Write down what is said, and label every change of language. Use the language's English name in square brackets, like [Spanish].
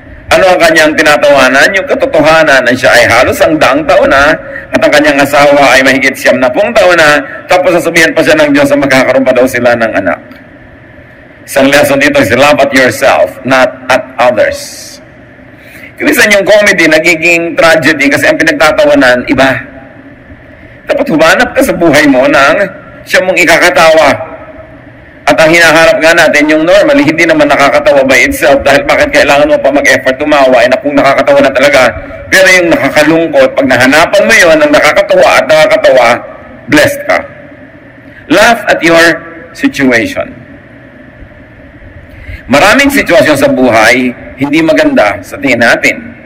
[Filipino] Ano ang kanyang tinatawanan? Yung katotohanan na siya ay halos ang daang taon na at ang kanyang asawa ay mahigit 70 taon na, tapos sasabihan pa siya ng Diyos na magkakaroon pa daw sila ng anak. Isang lesson dito [English] is love at yourself, not at others. [Filipino] Minsan yung comedy nagiging tragedy kasi ang pinagtatawanan iba. Dapat humanap ka sa buhay mo ng siya mong ikakatawa. At ang hinaharap nga natin yung normally hindi naman nakakatawa [English] by itself [Filipino] dahil bakit kailangan mo pa mag-effort tumawa na kung nakakatawa na talaga. Pero yung nakakalungkot, pag nahanapan mo yun ang nakakatawa at nakakatawa, blessed ka. [English] Laugh at your situation. [Filipino] Maraming sitwasyon sa buhay hindi maganda sa tingin natin.